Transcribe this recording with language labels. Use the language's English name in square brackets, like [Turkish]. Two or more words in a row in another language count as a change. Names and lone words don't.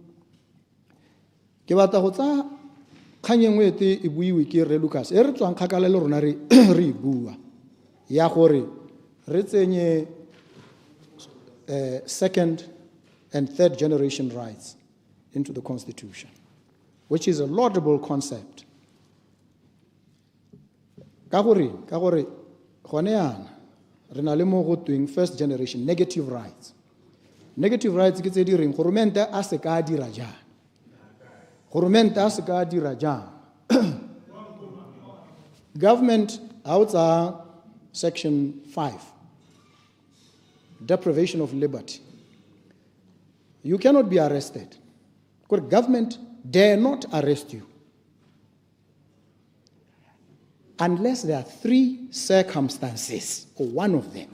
[Tswana] Ke batla go tsa kgang engwe ete e buiwe ke Re Lucas e re tswang kgakala le rona re e bua ya gore re tsenye [English] second and third generation rights into the Constitution, which is a laudable concept. [Tswana] Ka gore gone yana re na le mo go tweng [English] first generation negative rights. Negative rights [Tswana] ke tse di reng goromente a se ka dira jang. Goromente a se ka dira jang. [English] Government outside section 5, deprivation of liberty. You cannot be arrested. Because government dare not arrest you unless there are 3 circumstances, or one of them.